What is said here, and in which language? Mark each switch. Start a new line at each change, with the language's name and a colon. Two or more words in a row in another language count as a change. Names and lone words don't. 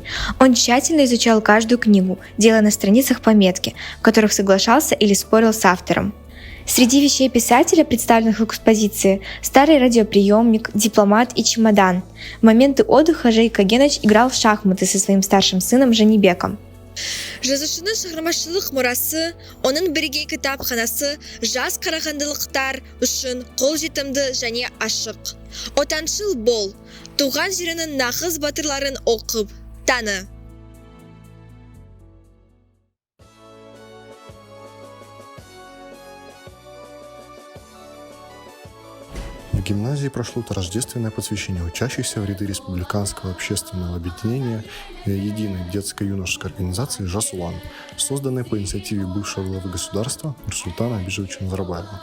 Russian: Он тщательно изучал каждую книгу, делая на страницах пометки, в которых соглашался или спорил с автором. Среди вещей писателя, представленных в экспозиции, старый радиоприемник, дипломат и чемодан. В моменты отдыха Жайык Евгенович играл в шахматы со своим старшим сыном Жанибеком.
Kazakh: Жазушының шығармашылық мұрасы, оның бірегей кітапханасы жас қарағандылықтар үшін қолжетімді және ашық. Отаншыл бол, туған жерінің нағыз батырларын оқып, таны.
Russian: В гимназии прошло торжественное посвящение учащихся в ряды Республиканского общественного объединения единой детско-юношеской организации «ЖАС-УАН», созданной по инициативе бывшего главы государства Нурсултана Абишевича Назарбаева.